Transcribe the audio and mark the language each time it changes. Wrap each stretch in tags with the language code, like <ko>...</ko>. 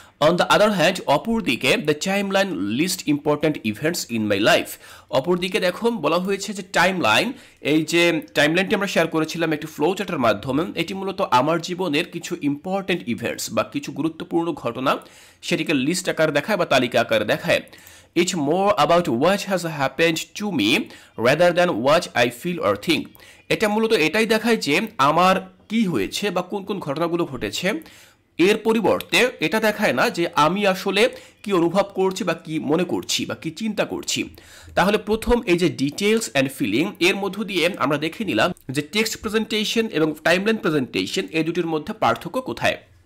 <en>On the other hand, অপরদিকে the timeline list important events in my life.</en> <bn>অপরদিকে দেখো বলা হয়েছে যে টাইমলাইন, এই যে টাইমলাইনটি আমরা শেয়ার করেছিলাম একটি ফ্লো চার্টের মাধ্যমে, এটি মূলত আমার জীবনের কিছু ইম্পর্ট্যান্ট ইভেন্টস বা কিছু গুরুত্বপূর্ণ ঘটনা সেটিকে লিস্ট আকারে দেখায় বা তালিকা আকারে দেখায়।</bn> <en>It's more about what has happened to me rather than what I feel or think.</en> <bn>এটা মূলত এটাই দেখায় যে আমার কি হয়েছে বা কোন কোন ঘটনাগুলো ঘটেছে, এর পরিবর্তে এটা দেখায় না যে আমি আসলে কি অনুভব করছি বা কি মনে করছি বা কি চিন্তা করছি। তাহলে প্রথম এই যে ডিটেলস অ্যান্ড ফিলিং, এর মধ্য দিয়ে আমরা দেখে নিলাম যে টেক্সট প্রেজেন্টেশন এবং টাইমলাইন প্রেজেন্টেশন এই দুটির মধ্যে পার্থক্য কোথায়।</bn>